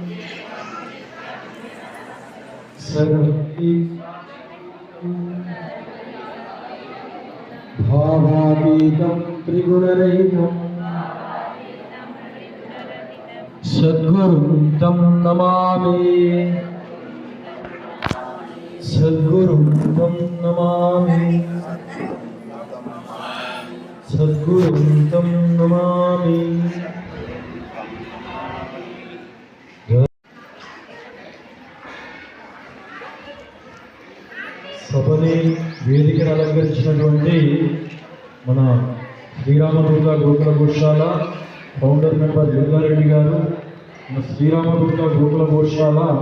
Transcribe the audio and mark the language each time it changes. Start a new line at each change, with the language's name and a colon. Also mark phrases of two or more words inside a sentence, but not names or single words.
Sanskrit: सर्वं भावातीतं त्रिगुणरहितं सद्गुरुं तं नमामि सद्गुरुं तं नमामि सद्गुरुं तं नमामि।
Telugu: సభని వేదికను అలంకరించినటువంటి మన శ్రీరామదుర్గ గోకుల గోశాల
English: founder member
Telugu: దుర్గారెడ్డి గారు, మన శ్రీరామదుర్గ గోకుల గోశాల